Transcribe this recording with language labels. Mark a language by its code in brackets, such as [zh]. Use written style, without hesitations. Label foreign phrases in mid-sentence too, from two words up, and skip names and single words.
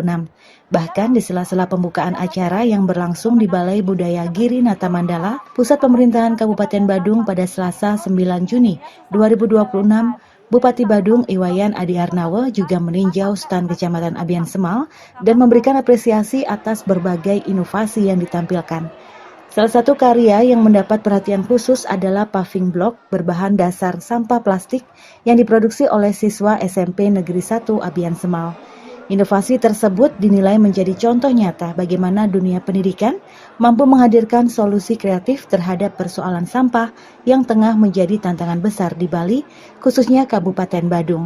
[id] Bahkan di sela-sela pembukaan acara yang berlangsung di Balai Budaya Giri Nata Mandala, Pusat Pemerintahan Kabupaten Badung pada Selasa 9 Juni 2026, Bupati Badung Iwayan Adi Arnawa juga meninjau stan Kecamatan Abian Semal dan memberikan apresiasi atas berbagai inovasi yang ditampilkan. Salah satu karya yang mendapat perhatian khusus adalah paving block berbahan dasar sampah plastik yang diproduksi oleh siswa SMP Negeri 1 Abian Semal. Inovasi tersebut dinilai menjadi contoh nyata bagaimana dunia pendidikan mampu menghadirkan solusi kreatif terhadap persoalan sampah yang tengah menjadi tantangan besar di Bali, khususnya Kabupaten Badung.